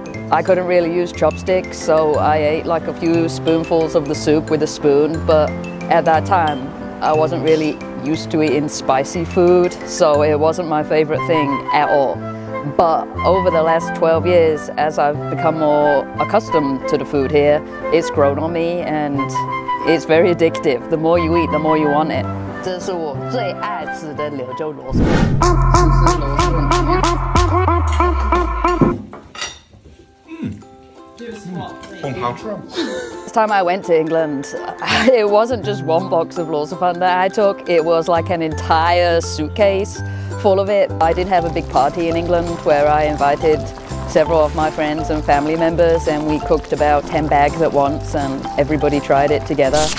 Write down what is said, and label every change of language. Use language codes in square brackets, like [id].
[en] I couldn't really use chopsticks, so I ate like a few spoonfuls of the soup with a spoon, but at that time I wasn't really used to eating spicy food, so it wasn't my favorite thing at all. But over the last 12 years, as I've become more accustomed to the food here, it's grown on me and it's very addictive. The more you eat, the more you want it. [zh] 这是我最爱吃的柳州螺蛳粉。 [en] This time I went to England, it wasn't just one box of Luosifen that I took, it was like an entire suitcase full of it. I did have a big party in England where I invited several of my friends and family members and we cooked about 10 bags at once and everybody tried it together.